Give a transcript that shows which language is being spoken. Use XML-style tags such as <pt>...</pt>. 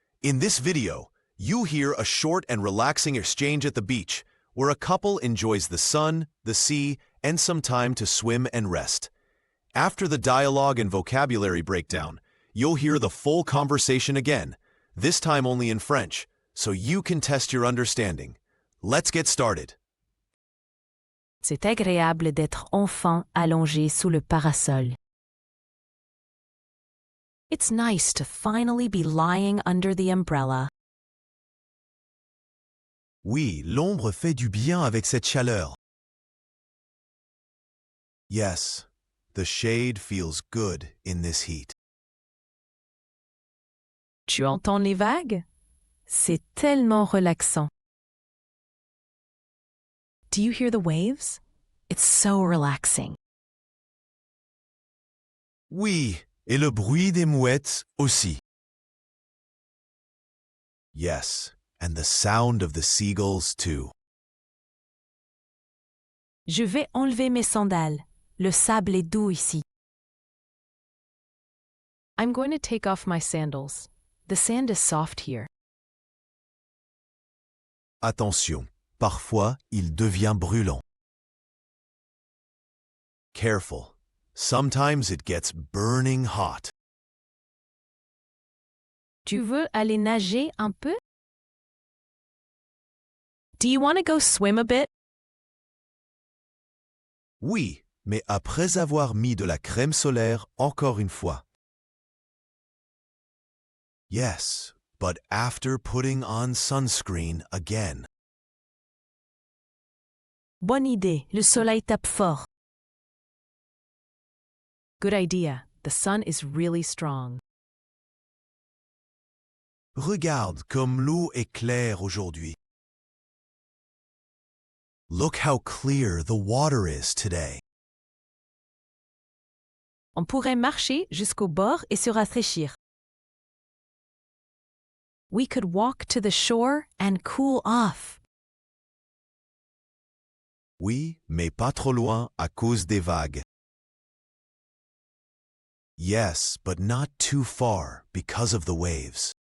<en>In this video, you hear a short and relaxing exchange at the beach, where a couple enjoys the sun, the sea, and some time to swim and rest. After the dialogue and vocabulary breakdown, you'll hear the full conversation again, this time only in French, so you can test your understanding. Let's get started.</en> <fr>C'est agréable d'être enfant allongé sous le parasol.</fr> <en>It's nice to finally be lying under the umbrella.</en> <fr>Oui, l'ombre fait du bien avec cette chaleur.</fr> <en>Yes, the shade feels good in this heat.</en> <fr>Tu entends les vagues? C'est tellement relaxant.</fr> <en>Do you hear the waves? It's so relaxing.</en> <fr>Oui, et le bruit des mouettes aussi.</fr> <en>Yes, and the sound of the seagulls too.</en> <fr>Je vais enlever mes sandales. Le sable est doux ici.</fr> <en>I'm going to take off my sandals. The sand is soft here.</en> <fr>Attention, parfois il devient brûlant.</fr> <en>Careful. Sometimes it gets burning hot.</en> <fr>Tu veux aller nager un peu?</fr> <en>Do you want to go swim a bit?</en> <fr>Oui, mais après avoir mis de la crème solaire encore une fois.</fr> <en>Yes, but after putting on sunscreen again.</en> <fr>Bonne idée, le soleil tape fort.</fr> <en>Good idea, the sun is really strong.</en> <fr>Regarde comme l'eau est claire aujourd'hui.</fr> <en>Look how clear the water is today.</en> <fr>On pourrait marcher jusqu'au bord et se rafraîchir.</fr> <en>We could walk to the shore and cool off.</en> <fr>Oui, mais pas trop loin à cause des vagues.</fr> <en>Yes, but not too far because of the waves.</en>